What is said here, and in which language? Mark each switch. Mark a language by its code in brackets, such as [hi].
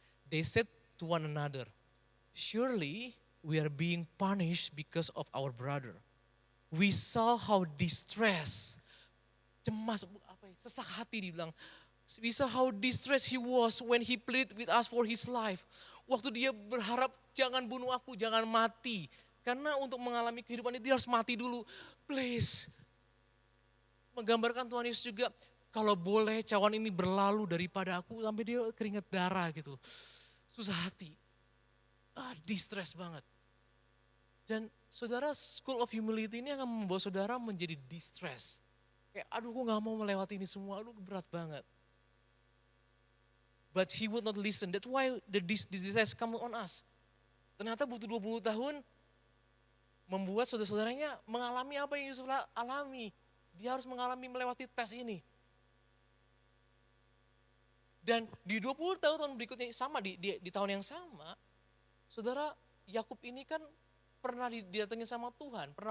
[en] They said to one another, surely we are being punished because of our brother. We saw how distressed, [id] cemas, sesak hati dibilang. [en] We saw how distressed he was when he pleaded with us for his life. [id] Waktu dia berharap jangan bunuh aku, jangan mati. Karena untuk mengalami kehidupan itu dia harus mati dulu. [en] Please. [id] Menggambarkan Tuhan Yesus juga, kalau boleh cawan ini berlalu daripada aku sampai dia keringat darah gitu. Susah hati. Distress banget. Dan saudara, School of Humility ini akan membawa saudara menjadi distress. Kayak aduh gue gak mau melewati ini semua, aduh berat banget. [en] But he would not listen. That's why this distress come on us. [id] Ternyata butuh 20 tahun membuat saudara-saudaranya mengalami apa yang Yusuf alami. Dia harus mengalami melewati tes ini. Dan di 20 tahun berikutnya sama di tahun yang sama, saudara Yakub ini kan pernah didatengin sama Tuhan.